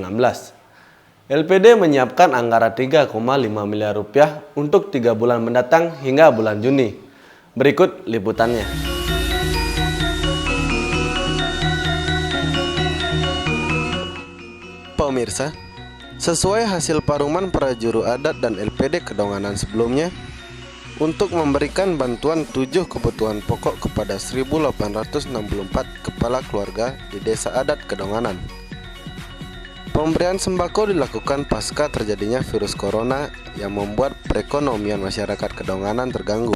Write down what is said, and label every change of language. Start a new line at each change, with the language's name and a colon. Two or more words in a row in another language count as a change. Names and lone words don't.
Indonesian: LPD menyiapkan anggaran 3,5 miliar rupiah untuk 3 bulan mendatang hingga bulan Juni. Berikut liputannya. Pemirsa, sesuai hasil paruman para juru adat dan LPD Kedonganan sebelumnya, untuk memberikan bantuan 7 kebutuhan pokok kepada 1.864 kepala keluarga di Desa Adat Kedonganan. Pemberian sembako dilakukan pasca terjadinya virus corona yang membuat perekonomian masyarakat Kedonganan terganggu.